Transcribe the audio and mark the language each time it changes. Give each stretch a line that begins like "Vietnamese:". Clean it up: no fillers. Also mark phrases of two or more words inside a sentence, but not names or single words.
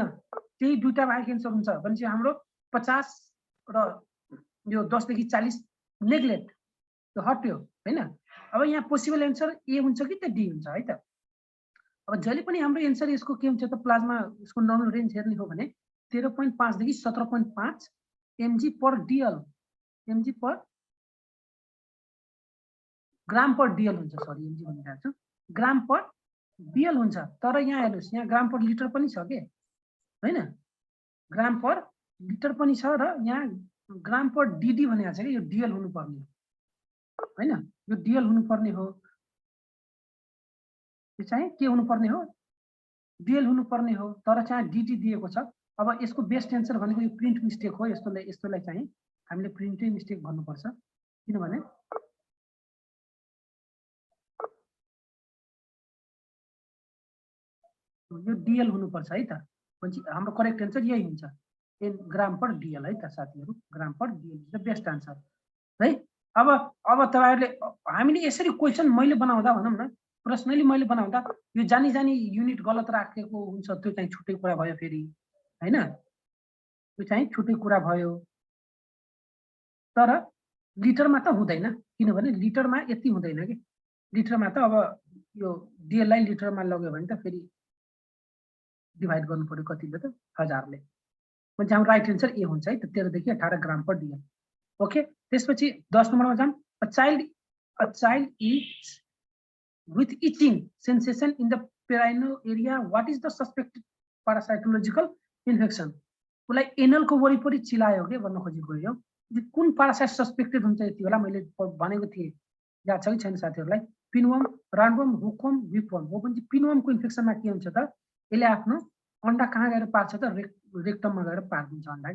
Nepali: त्यही दुईटा बाहेक एन्सर हुन्छ भनेपछि हाम्रो 50 र यो 10 देखि 40 नेग्लेक्ट त्यो हट्यो हैन। अब यहाँ
English: possible answer
Nepali: ए हुन्छ कि त डी हुन्छ है त। अब जहिले पनि हाम्रो एन्सर यसको के हुन्छ त प्लाज्मा यसको
English: normal range
Nepali: हेर्ने हो भने 13.5 देखि 17.5
English: mg per DL mg per gram per DL
Nepali: हुन्छ। सरी mg भनिरहेको छु
English: gram per DL
Nepali: हुन्छ। तर यहाँ हेर्नुस् यहाँ
English: gram per liter
Nepali: पनि छ के हैन।
English: gram per liter
Nepali: पनि छ र यहाँ
English: gram per DD
Nepali: भनेको छ कि यो DL हुनुपर्ने हैन। यो DL हुनुपर्ने हो। यो चाहिँ के हुनुपर्ने हो DL हुनुपर्ने हो तर चाहिँ DD दिएको छ। अब यसको
English: best answer
Nepali: भनेको यो
English: print mistake
Nepali: हो। यस्तोलाई चाहिँ हामीले
English: print mistake
Nepali: भन्नुपर्छ किनभने यो DL हुनुपर्छ है त। भनेपछि हाम्रो
English: correct answer
Nepali: यही हुन्छ
English: an gram per DL
Nepali: है त साथीहरु।
English: gram per DL is the best answer है।
Nepali: अब तपाईहरुले हामीले यसरी क्वेशन मैले बनाउँदा भनौं न पर्सनली मैले बनाउँदा यो जानी युनिट गलत राखेको हुन्छ त्यो चाहिँ छुट्टै कुरा भयो फेरि हैन। त्यो चाहिँ छुट्टै कुरा भयो तर लिटरमा त हुँदैन किनभने लिटरमा यति हुँदैन के। लिटरमा त अब यो DL लाई लिटरमा लग्यो भने त फेरि डिभाइड गर्नु पर्यो कतिले त 1000 ले। भने हाम्रो
English: right answer
Nepali: ए हुन्छ है त 13 देखि 18
English: gram per DL.
Nepali: ओके त्यसपछि 10 नम्बरमा जाम।
English: a child is with itching sensation in the perineal area what is the suspected parasitological infection।
Nepali: उसलाई एनल को वरिपरि चिलायो के भन्न खोजेको यो कुन
English: parasite suspected
Nepali: हुन्छ यति बेला मैले भनेको थिएँ याद छ कि छैन साथीहरुलाई।
English: pinworm roundworm hookworm whipworm
Nepali: हो भने पिनवर्मको इन्फेक्सनमा के हुन्छ त यसले आफ्नो अन्डा कहाँ गएर पार्छ त रेक्टममा गएर पार्दिन्छ अन्डा के।